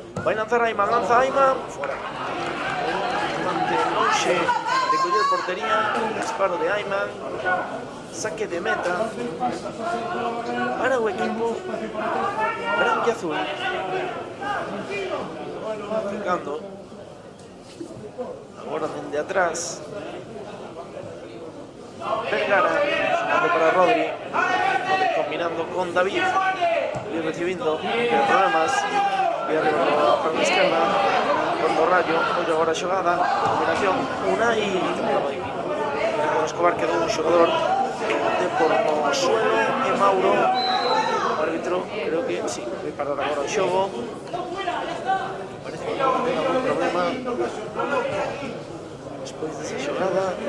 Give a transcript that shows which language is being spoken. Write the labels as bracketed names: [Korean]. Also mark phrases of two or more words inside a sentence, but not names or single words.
[Galician] Vai lanzar Ayman, lanza Ayman, fora. Bastante lonxe de coller portería, disparo de Ayman, saque de meta para o equipo branquiazul. Ficando agora dende atrás Vergara, [Spanish] jugando para Rodri, combinando con David y recibiendo problemas. Y arriba para la izquierda con o Rayo. [Galician] Ollo agora a xogada, combinación Unai con Escobar, quedou un xogador de por no suelo e Mauro, o árbitro, creo que sí, vai parar agora o xogo. Parece que non ten algún problema despois desa xogada.